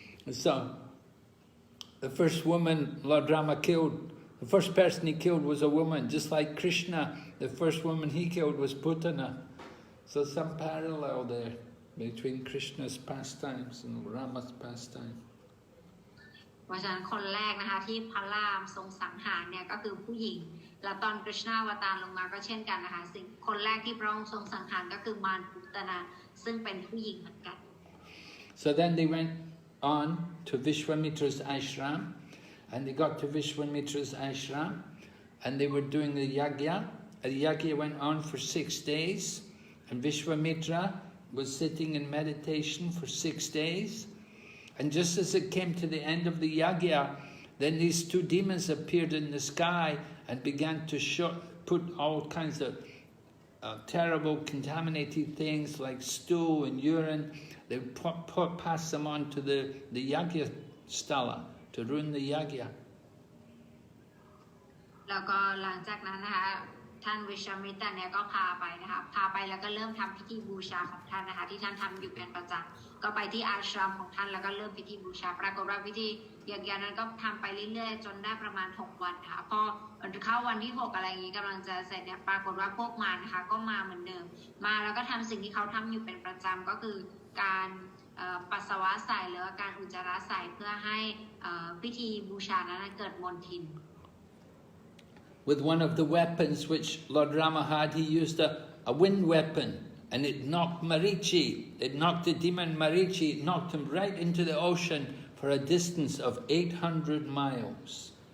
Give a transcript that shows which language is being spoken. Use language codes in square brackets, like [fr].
[en] So the first woman Lord Rama killed, the first person he killed was a woman, just like Krishna. The first woman he killed was Putana. So some parallel there between Krishna's pastimes and Rama's pastime. [th] เพราะฉะนั้นคนแรกนะคะที่พระรามทรงสังหารเนี่ยก็คือผู้หญิงแล้วตอนกฤษณาวตารลงมาก็เช่นกันนะคะสิ่งคนแรกที่พระองค์ทรงสังหารก็คือมารพุตนาซึ่งเป็นผู้หญิงเหมือนกัน [en] So then they went on to Vishwamitra's ashram, and they got to Vishwamitra's ashram, and they were doing the yagya. The yagya went on for 6 days, and Vishwamitra was sitting in meditation for 6 days. And just as it came to the end of the yagya, then these 2 demons appeared in the sky and began to put all kinds of terrible contaminated things like stool and urine. They pass them on to the yagya stala to ruin the yagya. [th] แล้วก็หลังจากนั้นนะคะท่านวิชมิตรเนี่ยก็พาไปนะคะพาไปแล้วก็เริ่มทำพิธีบูชาของท่านนะคะที่ท่านทำอยู่เป็นประจำ ก็ไปที่อาชรามของท่านแล้วก็เริ่มพิธีบูชาปรากฏว่าพิธียักษ์นั้นก็ทำไปเรื่อยๆจนได้ประมาณ6 วันค่ะพอเข้าวันที่6อะไรอย่างนี้กำลังจะเสร็จเนี่ยปรากฏว่าพวกมารนะคะก็มาเหมือนเดิมมาแล้วก็ทำสิ่งที่เขาทำอยู่เป็นประจำก็คือการปัสสาวะใส่หรือว่าการอุจจาระใส่เพื่อให้พิธีบูชานั้นเกิดมลทิน [en] With one of the weapons which Lord Rama had, he used a wind weapon, and it knocked Marichi. It knocked the demon Marichi. It knocked him right into the ocean for a distance of 800 miles.